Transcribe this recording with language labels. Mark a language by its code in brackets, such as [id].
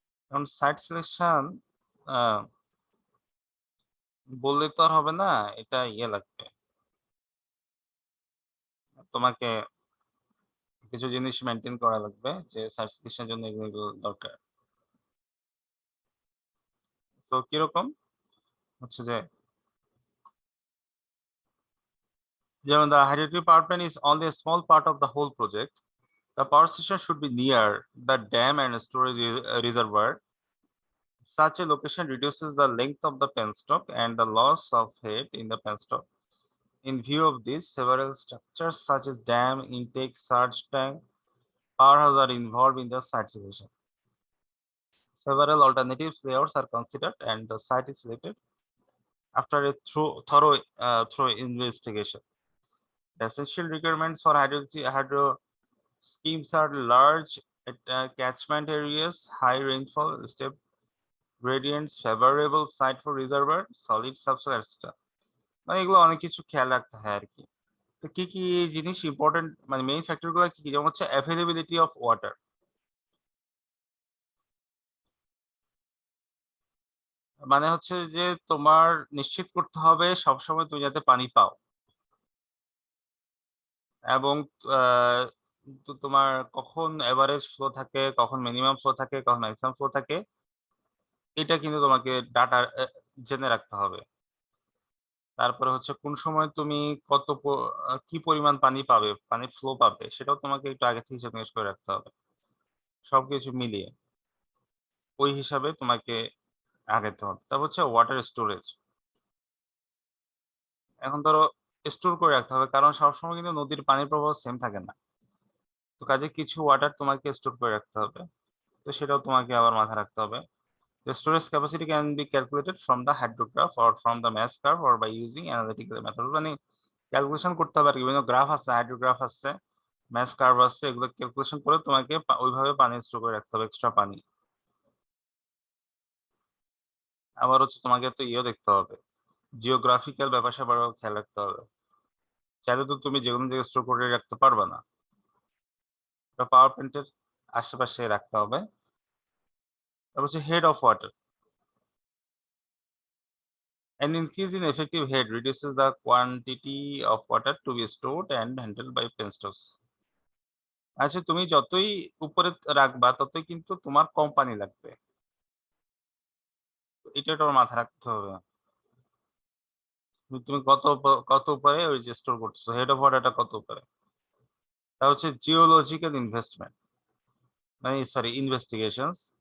[bn] এখন site selection বললে তো আর হবে না, এটা ইয়ে লাগবে, তোমাকে কিছু জিনিস মেনটেন করা লাগবে যে সাইট সিলেকশনের জন্য এগুলো দরকার। তো কিরকম হচ্ছে যে, যেমন [en] the hydroelectric power plant is only a small part of the whole project. The power station should be near the dam and storage reservoir. Such a location reduces the length of the penstock and the loss of heat in the penstock. In view of this, several structures such as dam, intake, surge tank, powerhouse are involved in the site selection. Several alternative layouts are considered and the site is selected after a thorough investigation. The essential requirements for hydro schemes are large catchment areas, high rainfall, gradients, favourable site for reservoir, solid subsoil etcetera. [bn] মানে এগুলো অনেক কিছু খেয়াল রাখতে হয় আর কি। তো কি কি জিনিস ইম্পর্টেন্ট, মানে মেইন ফ্যাক্টর গুলো কি কি, যেমন হচ্ছে অ্যাভেলেবিলিটি অফ ওয়াটার, মানে হচ্ছে যে তোমার নিশ্চিত করতে হবে সবসময় তুমি যাতে পানি পাও, এবং আহ, তোমার কখন এভারেজ ফ্লো থাকে, কখন মিনিমাম ফ্লো থাকে, কখন ম্যাক্সিমাম ফ্লো থাকে, এটা কিন্তু তোমাকে ডাটা জেনে রাখতে হবে। তারপরে হচ্ছে কোন সময় তুমি কি পরিমাণ পানি পাবে, পানির ফ্লো পাবে, সেটাও তোমাকে একটু আগে থেকে হিসাব নিকাশ করে রাখতে হবে। সবকিছু মিলিয়ে ওই হিসাবে তোমাকে আগাতে হবে। তারপর হচ্ছে ওয়াটার স্টোরেজ। এখন ধরো স্টোর করে রাখতে হবে, কারণ সবসময় কিন্তু নদীর পানির প্রবাহ সেম থাকে না। তো কাজে কিছু ওয়াটার তোমাকে স্টোর করে রাখতে হবে, তো সেটাও তোমাকে আবার মাথায় রাখতে হবে। [en] The storage capacity can be calculated from the hydrograph or from the mass curve or by using analytical method। [bn] মানে ক্যালকুলেশন করতে হবে আর কি, বিভিন্ন গ্রাফ আছে, হাইড্রোগ্রাফ আছে, ম্যাস কার্ভ আছে, এগুলো ক্যালকুলেশন করে তোমাকে ওইভাবে পানি স্টোর করে রাখতে হবে, এক্সট্রা পানি। আবার হচ্ছে তোমাকে তো ইয়েও দেখতে হবে, জিওগ্রাফিক্যাল ব্যাপার স্যাপারও খেয়াল রাখতে হবে। চাইলে তো তুমি যে কোনো জায়গায় স্টোর করে রাখতে পারবে না, পাওয়ার প্ল্যান্টের আশেপাশে রাখতে হবে। তারপর হচ্ছে head of water. [en] An increase in effective head reduces the quantity of water to be stored and handled by penstocks। [bn] আচ্ছা, তুমি যতই উপরে রাখবা ততই কিন্তু তোমার কম পানি লাগবে, এটা তোমার মাথায় রাখতে হবে। তুমি কত উপরে ওই যে স্টোর করতেছো, হেড অফ ওয়াটারটা কত উপরে। তা হচ্ছে জিওলজিক্যাল ইনভেস্টমেন্ট, মানে সরি ইনভেস্টিগেশনস।